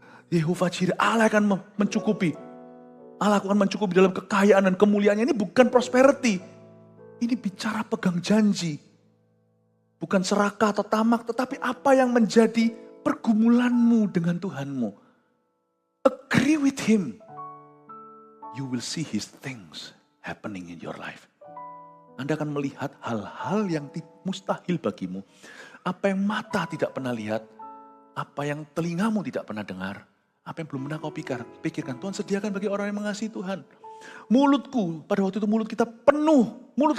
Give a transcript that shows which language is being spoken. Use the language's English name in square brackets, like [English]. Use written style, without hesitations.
[Indonesian] Yehova Jireh, Allah akan mencukupi. Allah akan mencukupi dalam kekayaan dan kemuliaannya. Ini bukan prosperity. Ini bicara pegang janji. Bukan serakah atau tamak, tetapi apa yang menjadi pergumulanmu dengan Tuhanmu. [English] Agree with Him. You will see His things happening in your life. [Indonesian] Anda akan melihat hal-hal yang mustahil bagimu. Apa yang mata tidak pernah lihat, apa yang telingamu tidak pernah dengar, apa yang belum pernah kau pikirkan. Tuhan sediakan bagi orang yang mengasihi Tuhan. Mulutku, pada waktu itu mulut kita penuh.